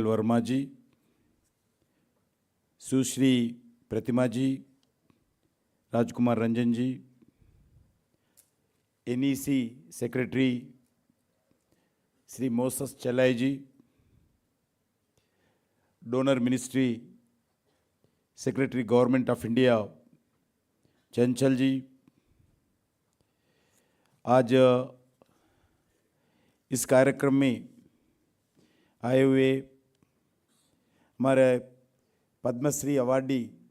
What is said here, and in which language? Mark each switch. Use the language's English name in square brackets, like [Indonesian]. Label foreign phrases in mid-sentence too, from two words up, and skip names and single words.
[Hindi] Verma ji, Sushri Pratima ji, Rajkumar Ranjan ji, [English] NEC Secretary [Hindi] Sri Moses Chalai ji, [English] Donor Ministry Secretary Government of India [Hindi] चंचल जी, आज इस कार्यक्रम में आए हुए हमारे पद्मश्री अवार्डी